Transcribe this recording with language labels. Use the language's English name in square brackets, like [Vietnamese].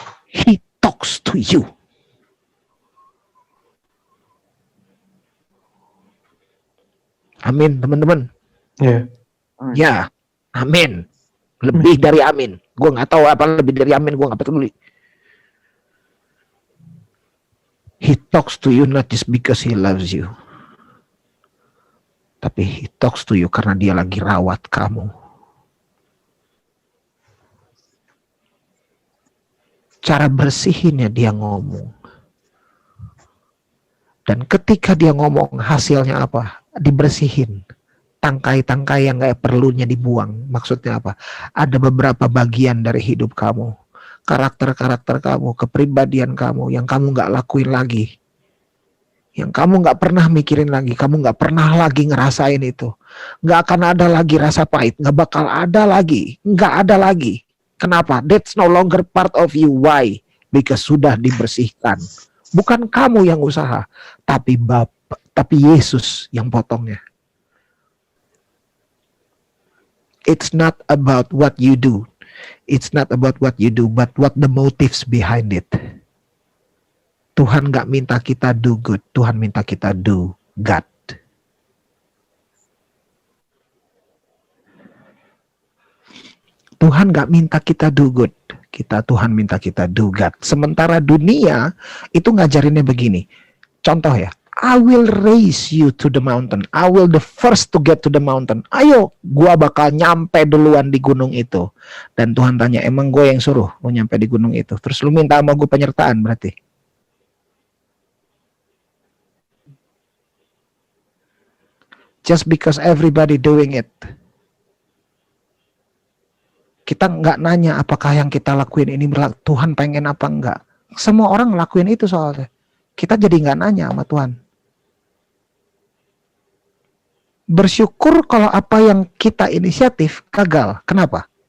[English] He talks to you. [Indonesian] Amin, teman-teman. Ya, amin. Lebih dari amin. Gue gak tahu apa lebih dari amin. Gue gak peduli. [English] He talks to you not just because he loves you. [Indonesian] Tapi [English] he talks to you [Indonesian] karena dia lagi rawat kamu. Cara bersihinnya dia ngomong. Dan ketika dia ngomong hasilnya apa? Dibersihin. Tangkai-tangkai yang gak perlunya dibuang. Maksudnya apa? Ada beberapa bagian dari hidup kamu. Karakter-karakter kamu, kepribadian kamu yang kamu gak lakuin lagi. Yang kamu gak pernah mikirin lagi. Kamu gak pernah lagi ngerasain itu. Gak akan ada lagi rasa pahit. Gak bakal ada lagi. Gak ada lagi. Kenapa? [English] That's no longer part of you. Why? Because [Indonesian] sudah dibersihkan. Bukan kamu yang usaha. Tapi Yesus yang potongnya. [English] It's not about what you do. It's not about what you do, but what the motives behind it. [Indonesian] Tuhan gak minta kita [English] do good. [Indonesian] Tuhan minta kita [English] do God. [Indonesian] Tuhan gak minta kita [English] do good. [Indonesian] Tuhan minta kita [English] do God. [Indonesian] Sementara dunia itu ngajarinnya begini. Contoh ya. [English] I will raise you to the mountain. I will the first to get to the mountain. [Indonesian] Ayo, gua bakal nyampe duluan di gunung itu. Dan Tuhan tanya, emang gue yang suruh mau nyampe di gunung itu? Terus lu minta sama gue penyertaan berarti? [English] Just because everybody doing it. [Indonesian] Kita nggak nanya apakah yang kita lakuin ini Tuhan pengen apa enggak. Semua orang ngelakuin itu soalnya. Kita jadi nggak nanya sama Tuhan. Bersyukur kalau apa yang kita inisiatif gagal. Kenapa?